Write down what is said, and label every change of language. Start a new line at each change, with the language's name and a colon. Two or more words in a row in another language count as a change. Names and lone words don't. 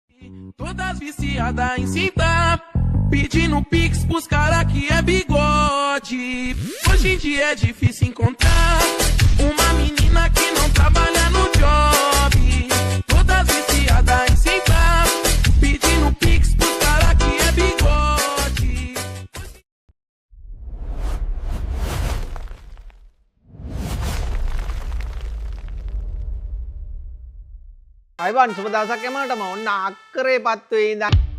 Portuguese: Todas viciadas em cima, pedindo pix pros cara que é bigode. Hoje em dia é difícil encontrar uma menina que não trabalha no job. Todas viciadas em cima, pedindo pix pros cara que é bigode.
Sinhala: අයිබන් සුබ දවසක් එමටම ඔන්න අක්කරේ පත්වේ ඉඳන්